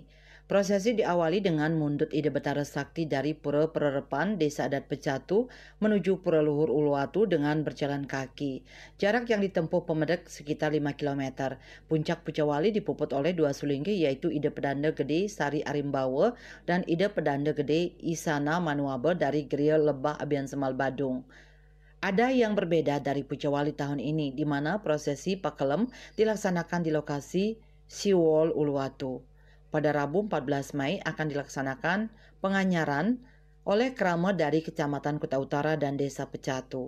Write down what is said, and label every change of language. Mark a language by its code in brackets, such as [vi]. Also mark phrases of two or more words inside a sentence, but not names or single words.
[id] Prosesi diawali dengan mundut Ide Betara Sakti dari Pura Pererepan Desa Adat Pecatu menuju Pura Luhur Uluwatu dengan berjalan kaki. Jarak yang ditempuh pemedak sekitar 5 km. Puncak Puja Wali dipuput oleh dua sulinggi yaitu Ide Pedanda Gede Sari Arimbawa dan Ide Pedanda Gede Isana Manuabe dari Geria Lebah Abian Semal Badung. Ada yang berbeda dari Puja Wali tahun ini, di mana prosesi Pakelem dilaksanakan di lokasi Siwol Uluwatu. Pada Rabu 14 Mei akan dilaksanakan penganyaran oleh kerama dari Kecamatan Kuta Utara dan Desa Pecatu.